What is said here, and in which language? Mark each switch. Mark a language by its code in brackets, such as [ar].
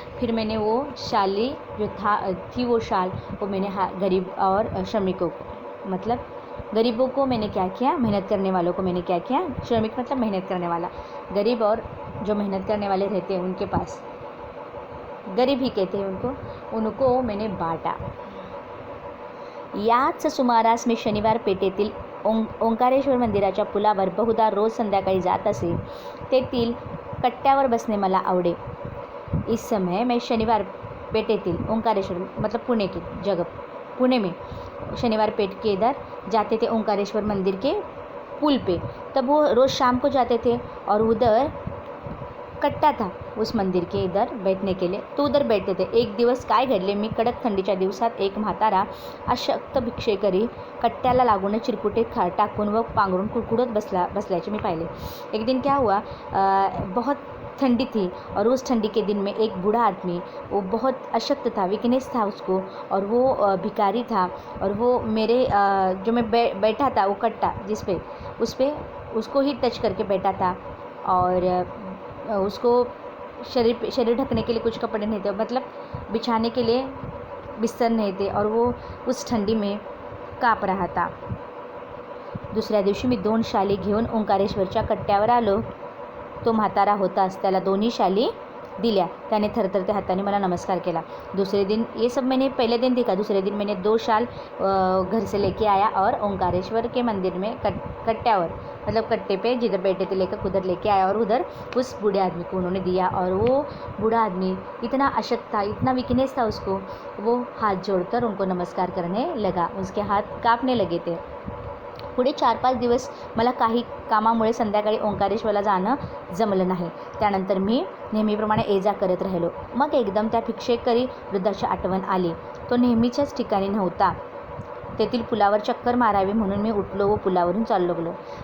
[hi] फिर मैंने वो शाली जो थी वो शाल, वो मैंने गरीब और श्रमिकों को, मतलब गरीबों को मैंने क्या किया, मेहनत करने वालों को मैंने क्या किया, श्रमिक मतलब मेहनत करने वाला, गरीब और जो मेहनत करने वाले रहते हैं उनके पास, गरीब ही कहते हैं उनको मैंने बांटा। [mr] याच सुमारास मी शनिवार पेठेतील ओंकारेश्वर मंदिराच्या पुलावर बहुधा रोज संध्याकाळी जात असे। तेथील कट्ट्यावर बसणे मला आवडे। [hi] इस समय मैं [mr] शनिवार पेठेतील ओंकारेश्वर [hi] मतलब पुणे में शनिवार पेठ के इधर जाते थे, ओंकारेश्वर मंदिर के पुल पे। तब वो रोज़ शाम को जाते थे, और उधर कट्टा था उस मंदिर के इधर बैठने के लिए, तो उधर बैठते थे। [mr] एक दिवस काय घडले, मी कडक थंडीच्या दिवसात एक म्हातारा अशक्त भिक्षेकरी कट्ट्याला लागून चिरकुटे टाकून व पांघरून कुडकुडत बसल्याचे मी पाहिले। [hi] एक दिन क्या हुआ, बहुत ठंडी थी, और उस ठंडी के दिन में एक बूढ़ा आदमी, वो बहुत अशक्त था, वीकनेस था उसको, और वो भिखारी था, और वो मेरे जो मैं बैठा था वो कट्टा उस पे उसको ही टच करके बैठा था, और उसको शरीर ढकने के लिए कुछ कपड़े नहीं थे, मतलब बिछाने के लिए बिस्तर नहीं थे, और वो उस ठंडी में काँप रहा था। [mr] दुसऱ्या दिवशी मी 2 शाली घेऊन ओंकारेश्वरच्या कट्ट्यावर आलो। तो म्हातारा होताच त्याला 2ही शाली दिल्या। त्याने थरथरते हाताने मला नमस्कार केला। [hi] दूसरे दिन, ये सब मैंने पहले दिन देखा, दूसरे दिन मैंने 2 शाल घर से लेके आया, और ओंकारेश्वर के मंदिर में [mr] कट्ट्यावर, [hi] मतलब कट्टे पे जिधर बैठे थे लेकर उधर लेके आया, और उधर उस बूढ़े आदमी को उन्होंने दिया। और वो बूढ़ा आदमी इतना अशक्त था, इतना वीकनेस था उसको, वो हाथ जोड़कर उनको नमस्कार करने लगा, उसके हाथ काँपने लगे थे। [mr] पुढे 4-5 दिवस मला काही कामामुळे संध्याकाळी ओंकारेश्वरला जाणं जमलं नाही. त्यानंतर मी नेहमीप्रमाणे ये जा करत राहिलो. मग एकदम त्या भिक्षेकरी वृद्धाची आठवण आली. तो नेहमीच्याच ठिकाणी नव्हता. तेथील पुलावर चक्कर मारावी म्हणून मी उठलो व पुलावरून चाललो गेलो.